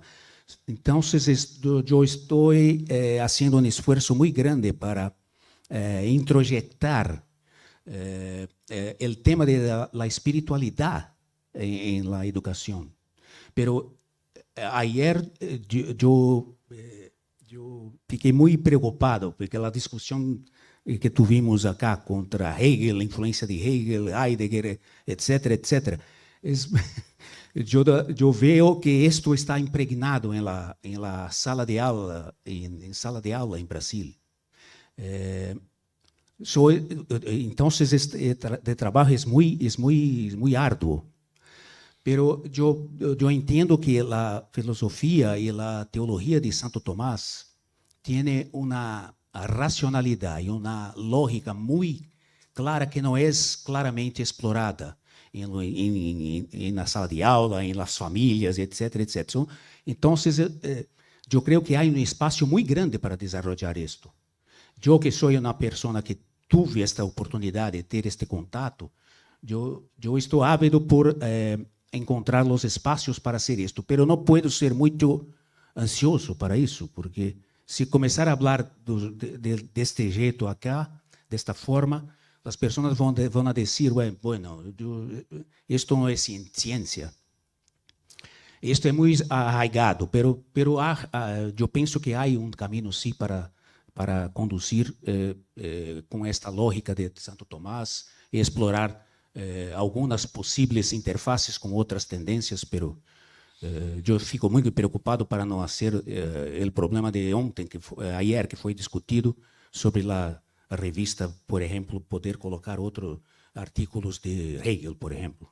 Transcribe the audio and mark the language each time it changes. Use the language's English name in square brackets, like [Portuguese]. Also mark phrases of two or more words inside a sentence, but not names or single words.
[Spanish] Entonces, yo estoy haciendo un esfuerzo muy grande para introyectar el tema de la espiritualidad en la educación. Pero ayer yo [Portuguese] fiquei muito preocupado, porque a discussão que [Spanish] tuvimos acá [Portuguese] contra Hegel, a influência de Hegel, Heidegger, etc., etc., eu vejo que isto está impregnado em la sala de aula, em sala de aula em Brasil. Então, este trabalho é muito árduo. [Spanish] Pero yo entiendo que la filosofía y la teología de Santo Tomás tiene una racionalidad y una lógica muy clara que no es claramente explorada en la [Portuguese] sala de aula, [Spanish] en las familias, etcétera, etcétera. Entonces, yo creo que hay un espacio muy grande para desarrollar esto. Yo que soy una persona que tuve esta oportunidad de [Portuguese] ter este contacto, yo estou ávido por encontrar os espaços para [Spanish] hacer esto, pero no puedo ser [Portuguese] muito ansioso para isso, porque se começar a falar deste jeito acá, desta forma, as pessoas vão a dizer, bueno, isto não é ciência. Isto é muito arraigado, pero eu penso que há caminho sim para conduzir com esta lógica de Santo Tomás e explorar algumas possíveis interfaces com outras tendências, pero eu fico muito preocupado para não ser o problema de ontem, ayer, que foi discutido sobre a revista, por exemplo, poder colocar outros artículos de Hegel, por exemplo.